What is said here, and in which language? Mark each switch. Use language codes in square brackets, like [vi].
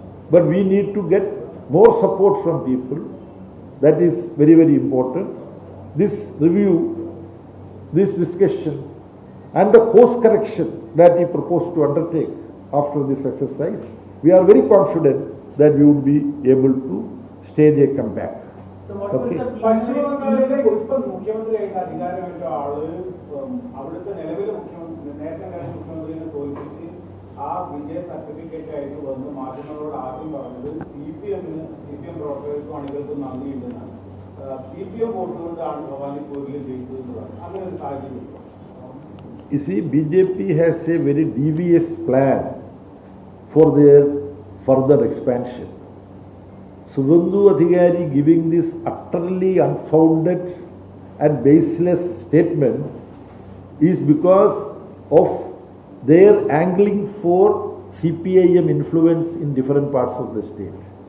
[en] But we need to get more support from people. That is very, very important. This review, this discussion, and the course correction that we propose to undertake after this exercise, we are very confident that we would be able to stage a comeback. So what was Okay. the [ml] പശ്ചിമ ബംഗാളിലെ ഇപ്പൊ മുഖ്യമന്ത്രിയായിട്ട് അധികാരമേറ്റ ആള് അവിടുത്തെ നിലവിലെ മുഖ്യമന്ത്രി നേരത്തെ ഉണ്ടായിരുന്ന മുഖ്യമന്ത്രിനെ തോൽപ്പിച്ച് ആ വിജയ സർട്ടിഫിക്കറ്റ് ആയിട്ട് വന്ന് മാധ്യമങ്ങളോട് ആദ്യം പറഞ്ഞത് CPM പ്രവർത്തകർക്കും അണികൾക്കും നന്ദിയുണ്ടെന്നാണ്. CPM വോട്ടുകൊണ്ടാണ് ഭവാനിപ്പൂരിൽ ജയിച്ചതെന്ന് പറഞ്ഞു. അങ്ങനെ ഒരു സാഹചര്യം. [en] You see, BJP has a very devious plan for their further expansion. Suvendu Adhikari giving this utterly unfounded and baseless statement is because of their angling for CPIM influence in different parts of the state.